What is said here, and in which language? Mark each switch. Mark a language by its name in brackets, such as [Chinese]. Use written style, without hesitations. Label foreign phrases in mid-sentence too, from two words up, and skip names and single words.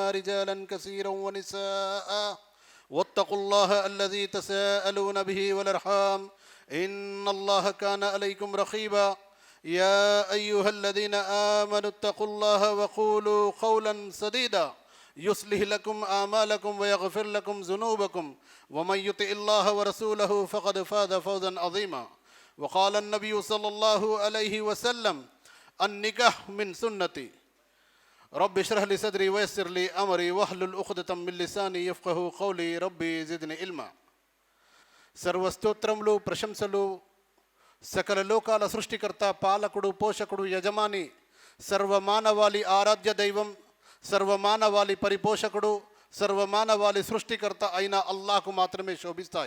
[Arabic] رجالا كثيرا ونساء واتقوا الله الذي تساءلون به والأرحام إن الله كان عليكم رقيبا يا أيها الذين آمنوا اتقوا الله وقولوا قولا سديدا يصلح لكم أعمالكم ويغفر لكم ذنوبكم ومن يطع الله ورسوله فقد فاز فوزا عظيما وقال النبي صلى الله عليه وسلم النكاح من سنتي رب اشرح لي صدري ويسر لي أمري واحلل عقدة من لساني يفقهوا قولي ربي زدني علما [Telugu] సర్వస్తోత్రములు ప్రశంసలు సకల లోకాల సృష్టికర్త పాలకుడు పోషకుడు యజమాని సర్వమానవాళి ఆరాధ్య దైవం సర్వమానవాళి పరిపోషకుడు సర్వమానవాళి సృష్టికర్త అయిన అల్లాహ్కు మాత్రమే శోభిస్తాయి.